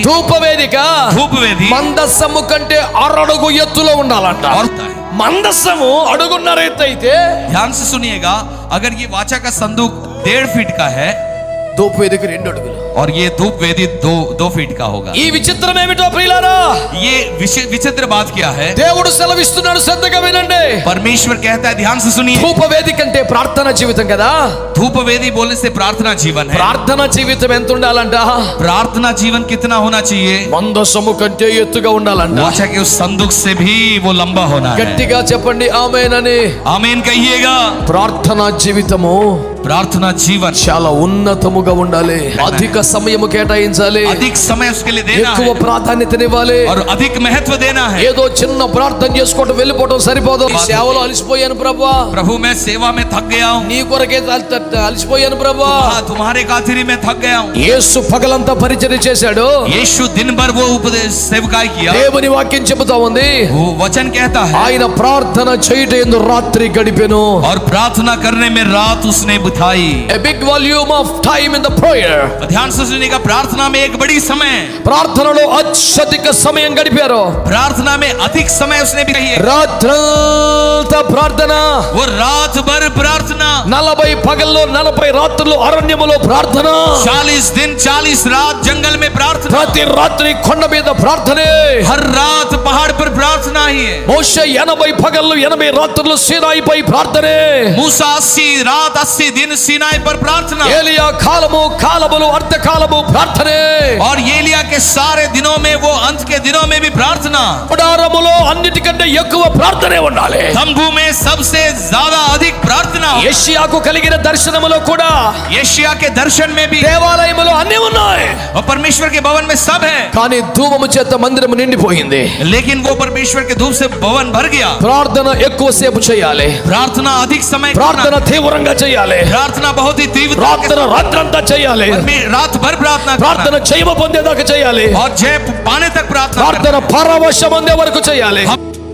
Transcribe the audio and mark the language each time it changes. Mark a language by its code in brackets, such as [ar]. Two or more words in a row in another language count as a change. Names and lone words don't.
[te] ధూపవేదిక [hi] धूपवेदी [te] మందస్సము కంటే 6 అడుగు ఎత్తులో ఉండాలంట. మందస్సము 1.5 అడుగు ఎత్తు అయితే, [hi] ध्यान से सुनिएगा, अगर ये वाचा का संदूक 1.5 फीट का है [te] ధూపవేదిక 2 అడుగులు. [hi] और ये धूप वेदी 2 फीट का होगा. [te] ఈ విచిత్రం ఏమిటో ప్రియులారా? [hi] ये विचित्र बात क्या है? [te] దేవుడు సెలవిస్తున్నాడు, శ్రద్ధగా వినండి. [hi] परमेश्वर कहता है, ध्यान से सुनिए. [te] ధూపవేదిక అంటే ప్రార్థన జీవితం కదా. [hi] धूप वेदी बोलने से प्रार्थना जीवन है. [te] ప్రార్థన జీవితం ఎంత ఉండాలంట? [hi] प्रार्थना जीवन कितना होना चाहिए? [te] మందస్సము కంటే ఎత్తుగా ఉండాలంట. [hi] वाचा के उस संदूक से भी वो लंबा होना है. [te] గట్టిగా చెప్పండి ఆమేన్ అని. [hi] आमीन कहिएगा. [te] ప్రార్థనా జీవితము [hi] प्रार्थना जीवन [te] చాలా ఉన్నతముగా ఉండాలి. అధిక సమయము కేటాయించాలి. [hi] अधिक समय उसके लिए देना [te] ఎక్కువ [hi] है [te] ప్రాధాన్యతనివ్వాలి. [hi] और अधिक महत्व देना है. [te] ఏదో చిన్న ప్రార్థన చేసుకోవడం వెళ్ళిపోవడం సరిపోదు. ఈ సేవలో అలసిపోయాను ప్రభువా, [hi] प्रभु मैं सेवा में थक गया हूँ. [te] నీ కొరకే అలసిపోయాను ప్రభువా. [hi] तुम्हारे खातिर मैं थक गया हूँ. [te] యేసు పగలంతా పరిచర్య చేశాడు. [hi] यीशु दिन भर वो उपदेश सेवकाई किया. [te] దేవుని వాక్యం చెబుతా ఉంది, [hi] वो वचन कहता है, [te] ఆయన ప్రార్థన చేయటందు రాత్రి గడిపెను. [hi] और प्रार्थना करने में रात उसने बिताई. [en] A big volume of time in the prayer. [hi] ध्यान से सुनिएगा, प्रार्थना में एक बड़ी समय, [te] ప్రార్థనలో అత్యధిక సమయం గడిపారు. [hi] प्रार्थना में अधिक समय उसने बिताई है. [te] రాత్రంతా ప్రార్థన. [hi] वो रात भर प्रार्थना, [te] 40 పగల్లో 40 రాత్రులు అరణ్యములో ప్రార్థన. [hi] 40 दिन 40 रात जंगल में प्रार्थना. [te] ప్రతి రాత్రి కొండ మీద ప్రార్థనే. [hi] हर रात पहाड़ पर प्रार्थना ही है. [te] మోషే 80 పగళ్ళు 80 రాత్రులు సీనాయిపై ప్రార్థనే. [hi] मूसा 80 रात 80 दिन सीनाई पर प्रार्थना. [te] ఏలియా కాలములు అర్ధకాలము ప్రార్థనే. [hi] और एलिया के सारे दिनों में, वो अंत के दिनों में भी प्रार्थना. [te] గుడారములో అన్నిటికంటే ఎక్కువ ప్రార్థనే ఉండాలి. [hi] तंबू में सबसे ज्यादा अधिक प्रार्थना. [te] యెషయాకు కలిగిన దర్శనములో కూడా, [hi] यशायाह के दर्शन में भी, [te] దేవాలయములో అన్ని ఉన్నాయి. [hi] और परमेश्वर के भवन में सब है. [te] కానీ ధూపము చేత మందిరము నిండిపోయింది. [hi] लेकिन वो परमेश्वर के धूप से भवन भर गया. [te] ప్రార్థన ఎక్కువసేపు చేయాలి. [hi] प्रार्थना अधिक समय [te] ప్రార్థన [hi] करना. [te] తీవ్రంగా చేయాలి. [hi] प्रार्थना बहुत ही तीव्र, [te] రాత్రంతా చేయాలి. [hi] रात भर प्रार्थना [te] ప్రార్థన [hi] करना. [te] జయము పొందేదాకా చేయాలి. [hi] और जय पाने तक प्रार्थना [te] ప్రార్థన [hi] करना. [te] పరవశం పొందే వరకు చేయాలి.